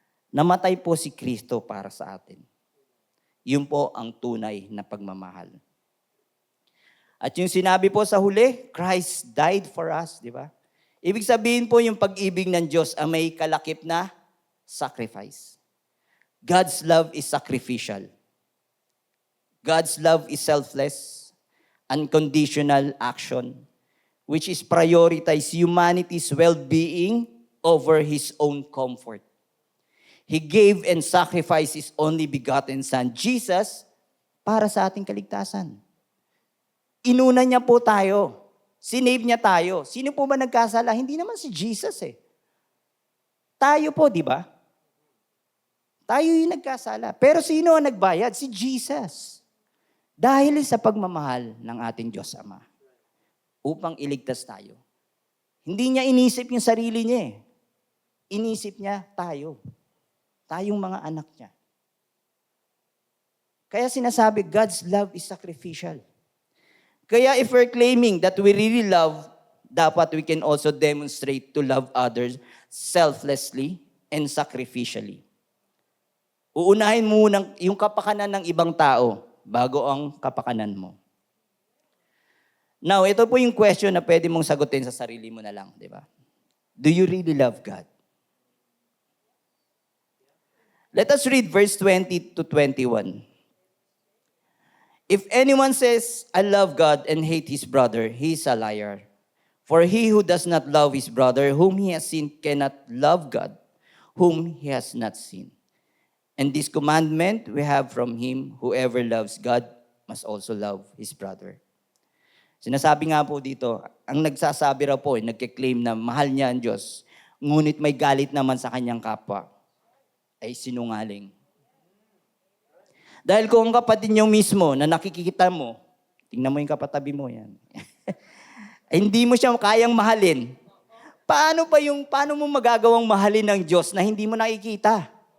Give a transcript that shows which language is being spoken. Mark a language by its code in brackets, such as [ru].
[tl] Namatay po si Kristo para sa atin. Yun po ang tunay na pagmamahal. At yung sinabi po sa huli, [en] Christ died for us, [tl] di ba? Ibig sabihin po yung pag-ibig ng Diyos ay may kalakip na sacrifice. [en] God's love is sacrificial. God's love is selfless, unconditional action, which is prioritize humanity's well-being over His own comfort. He gave and sacrificed His only begotten Son, Jesus, [tl] para sa ating kaligtasan. Inuna niya po tayo. Sinave niya tayo. Sino po ba nagkasala? Hindi naman si Jesus eh. Tayo po, di ba? Tayo yung nagkasala. Pero sino ang nagbayad? Si Jesus. Dahil sa pagmamahal ng ating Diyos Ama. Upang iligtas tayo. Hindi niya inisip yung sarili niya eh. Inisip niya tayo. Tayong mga anak niya. Kaya sinasabi, [en] God's love is sacrificial. [tl] Kaya [en] if we're claiming that we really love, dapat we can also demonstrate to love others selflessly and sacrificially. [tl] Uunahin mo yung kapakanan ng ibang tao bago ang kapakanan mo. Now, ito po yung question na pwede mong sagutin sa sarili mo na lang, di ba? [en] Do you really love God? Let us read verse 20 to 21. If anyone says, I love God and hate his brother, he is a liar. For he who does not love his brother whom he has seen cannot love God whom he has not seen. And this commandment we have from him, whoever loves God must also love his brother. [tl] Sinasabi nga po dito, ang nagsasabi raw po, nagkiklaim na mahal niya ang Diyos, ngunit may galit naman sa kanyang kapwa, ay sinungaling. Dahil kung ang kapatid niyo mismo na nakikita mo, tingnan mo yung kapatabi mo yan, hindi mo siya kayang mahalin, paano mo magagawang mahalin ng Diyos na hindi mo nakikita?